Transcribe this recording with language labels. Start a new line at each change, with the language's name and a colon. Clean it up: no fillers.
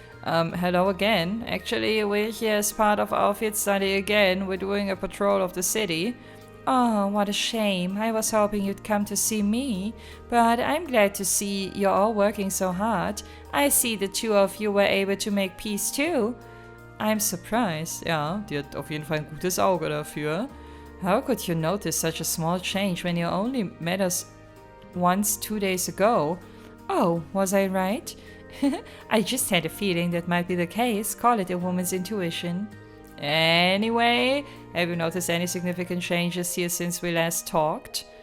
English: Hello again. Actually, we're here as part of our field study again. We're doing a patrol of the city. Oh, what a shame. I was hoping you'd come to see me. But I'm glad to see you're all working so hard. I see the two of you were able to make peace too. I'm surprised.
German: Ja, die hat auf jeden Fall ein gutes Auge dafür.
English: How could you notice such a small change when you only met us once 2 days ago? Oh, was I right? I just had a feeling that might be the case. Call it a woman's intuition. Anyway, have you noticed any significant changes here since we last talked?